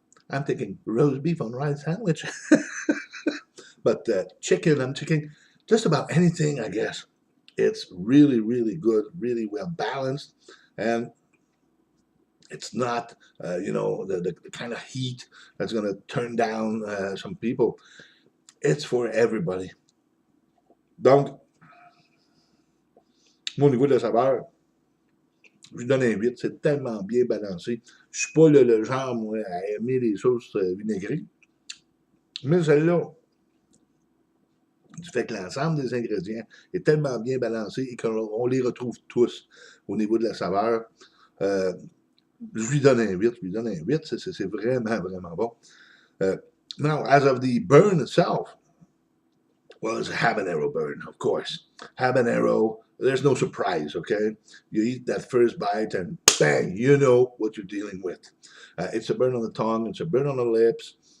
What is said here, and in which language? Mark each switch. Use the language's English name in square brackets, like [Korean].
[English] I'm thinking roast beef on rice sandwich. But chicken, I'm thinking just about anything, I guess. It's really, really good, really well balanced, and it's not, the kind of heat that's going to turn down some people. It's for everybody. [French] Donc, moi, au niveau de la saveur, je lui donne un 8. C'est tellement bien balancé. Je suis pas le genre, moi, à aimer les sauces vinaigrées. Mais celle-là, du fait que l'ensemble des ingrédients est tellement bien balancé et qu'on les retrouve tous au niveau de la saveur, je lui donne un 8. Je lui donne un 8. C'est vraiment, vraiment bon. [English] Now, as of the burn itself, well, it's a habanero burn, of course. Habanero, there's no surprise, okay? You eat that first bite and bang, you know what you're dealing with. It's a burn on the tongue, it's a burn on the lips.